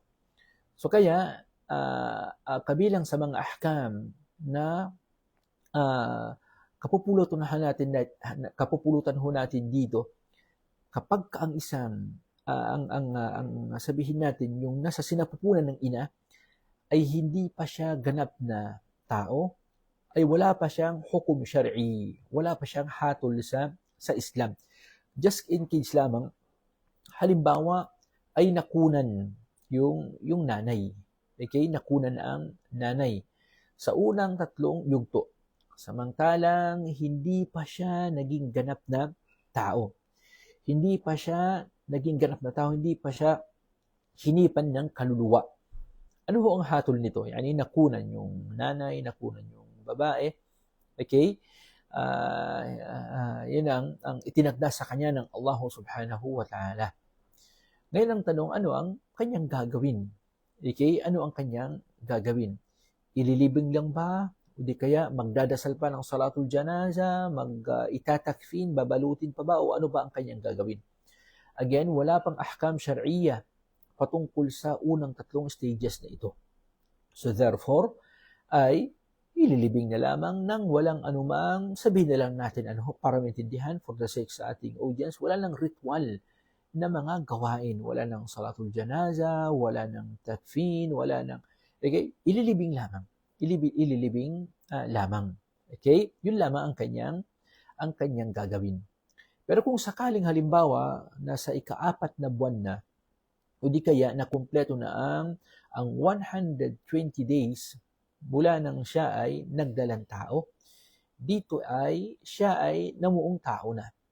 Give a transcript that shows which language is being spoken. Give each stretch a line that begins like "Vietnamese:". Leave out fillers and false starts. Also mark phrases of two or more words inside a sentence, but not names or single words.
Filipino: So kaya kabilang sa mga ahkam na kapupulutan ho natin dito, kapag ang isang ang sabihin natin yung nasa sinapupunan ng ina ay hindi pa siya ganap na tao, ay wala pa siyang
Arabic: حكم شرعي,
Filipino: wala pa siyang hatol sa Islam.
English: Just in case
Filipino: lamang, halimbawa ay nakunan yung nanay. Okay, nakunan ang nanay sa unang 3 yugto. Samantalang hindi pa siya naging ganap na tao. Hindi pa siya naging ganap na tao, hindi pa siya hinipan ng kaluluwa. Ano ho ang hatol nito? Yani nakunan yung nanay, nakunan yung babae. Okay? Yan ang itinagda sa kanya ng
Arabic: الله سبحانه وتعالى.
Filipino: Ngayon ang tanong, ano ang kanyang gagawin? Okay? Ano ang kanyang gagawin? Ililibing lang ba? O di kaya magdadasal pa ng
Arabic: صلاة الجنازة,
Filipino: itatakfin, babalutin pa ba? O ano ba ang kanyang gagawin? Again, wala pang
Arabic: أحكام شرعية
Filipino: patungkol sa unang 3 stages na ito. So therefore, ay ililibing na lamang ng walang anumang, sabihin na lang natin para maintindihan
English: for the sake
Filipino: sa ating audience, wala lang ritual na mga gawain, wala nang
Arabic: صلاة الجنازة,
Filipino: wala nang takfin, wala nang, okay, ililibing lamang. Ililibing lamang. Okay? Yun lamang ang kanyang gagawin. Pero kung sakaling halimbawa nasa ika-4 na buwan na, o di kaya na kumpleto na ang 120 days mula nang siya ay nagdalang tao, dito ay siya ay namuong tao na.